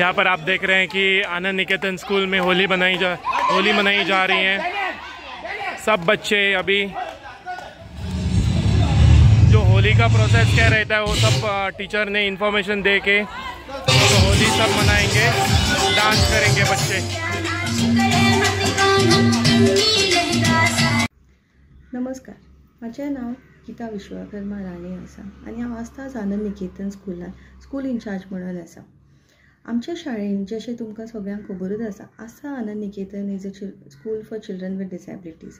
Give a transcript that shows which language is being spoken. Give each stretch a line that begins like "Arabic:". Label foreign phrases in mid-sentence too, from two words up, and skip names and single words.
Hindi: यहाँ पर आप देख रहे हैं कि आनंद निकेतन स्कूल में होली मनाई जा रही है। सब बच्चे अभी जो होली का प्रोसेस क्या रहता है वो सब टीचर ने इंफॉर्मेशन दे के तो होली सब मनाएंगे, डांस करेंगे बच्चे।
Konkani: नमस्कार, माझें नाव गीता विश्वकर्मा राणे आसा आनी हांव आसताच आनंद निकेतन स्कूलान
English: school in-charge
Konkani: म्हणून आसा। आमच्या शाळेन जशें तुमकां सगळ्यांक खबरूच आसा आनंद निकेतन
English: is a school for children with disabilities.